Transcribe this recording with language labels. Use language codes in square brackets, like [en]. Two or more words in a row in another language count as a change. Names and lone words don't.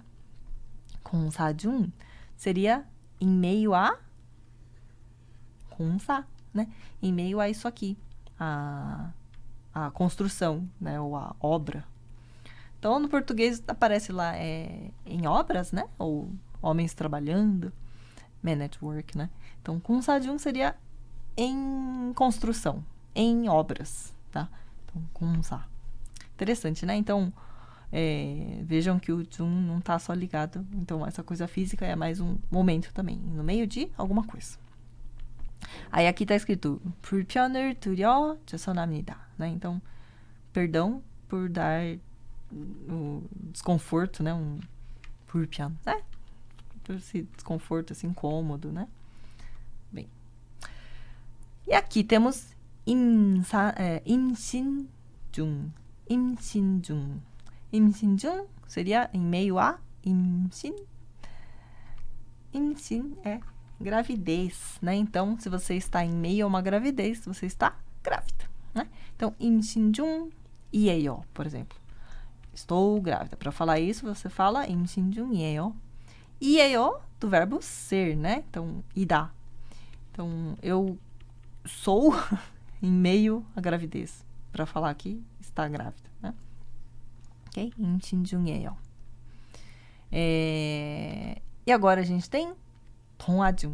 [pt] 공사중 seria em meio a 공사, né? Em meio a isso aqui, a construção, né? Ou a obra. Então, no português aparece lá em obras, né? Ou homens trabalhando, [en] men at work, [pt] né? Então, 공사중 seria em construção, em obras, tá? Então, 공사. Interessante, né? Então, vejam que o 중 não tá só ligado. Então, essa coisa física é mais um momento também, no meio de alguma coisa. Aí aqui tá escrito [ko] 불편을 드려 죄송합니다, [pt] né? Então, perdão por dar o desconforto, né? 불편, né? Por esse desconforto, esse incômodo, né? Bem. E aqui temos 임신중. 임신중. 임신중 seria em meio a 임신. 임신 é gravidez, né? Então, se você está em meio a uma gravidez, você está grávida, né? Então, 임신중이에요, por exemplo. Estou grávida. Para falar isso, você fala 임신중이에요. 이에요 do verbo ser, né? Então, 이다. Então, eu sou em meio à gravidez. Para falar que está grávida, né? Ok? 임신중이에요. E agora a gente tem 통화중.